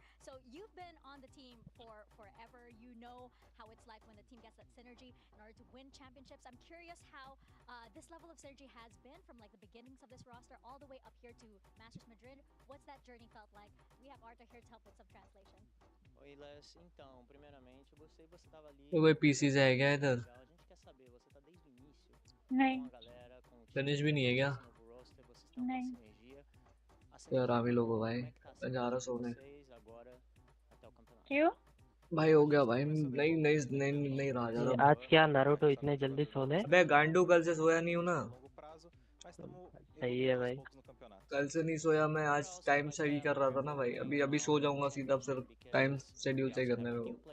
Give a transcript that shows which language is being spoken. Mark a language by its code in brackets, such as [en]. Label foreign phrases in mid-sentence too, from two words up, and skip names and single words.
[en] So you've been on the team for forever. You know how it's like when the team gets that synergy in order to win championships. I'm curious how this level of synergy has been from like the beginnings of this roster all the way up here to Masters Madrid. What's that journey felt like? We have Arthur here to help with some translation. [pt] Oi Les, então, primeiramente, eu gostei, você tava ali. [hi] कोई पीसी जाएगा इधर? [pt] A gente quer saber, você tá desde o início [hi] नहीं. [pt] com a galera, com o [hi] गणेश भी नहीं है क्या? [pt] novo roster, vocês estão com [hi] नहीं. [pt] sinergia. [hi] यार आमी लोग हो भाई, मैं जा रहा सोने. [pt] Agora até o campeonato. [hi] क्यों? भाई हो गया भाई, नहीं रहा जा रहा. आज क्या नारुतो इतने जल्दी सोने? अबे गांडू कल से सोया नहीं हूँ ना. सही है भाई. कल से नहीं सोया मैं, आज टाइम सही कर रहा था ना भाई. अभी सो जाऊंगा सीधा, फिर [en] time schedule [hi] सही करने में.